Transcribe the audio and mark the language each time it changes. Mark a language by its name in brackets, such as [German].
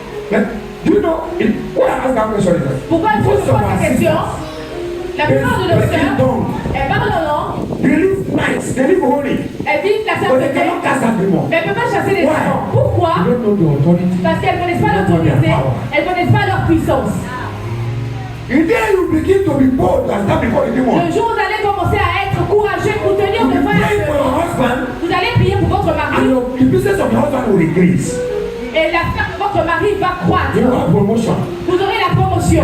[French] Mais, [English] you know, [French] pourquoi [English] I ask that question? [French] Pourquoi il faut se poser cette question? La plupart de nos sœurs, elles parlent en langue, [English] They live nice, they live holy, [French] elles vivent la [English] but they [French] sainteté, [English] cannot cast out demons. [French] mais elles ne peuvent pas chasser les [English] Why? [French] démons. Pourquoi? [English] They don't know the authority. [French] Parce qu'elles ne connaissent pas l'autorité, elles ne connaissent pas leur puissance. [English] In there you begin to be bold and stand before the demon. [French] Le jour où vous allez commencer à être courageux pour tenir [English] You [French] devant [English] pray for your [French] un [English] husband, [French] vous allez prier pour votre [English] and [French] mari [English] the business of your husband will increase. [French] et l'affaire de votre mari va croître. [English] You have promotion. [French] Vous aurez la promotion.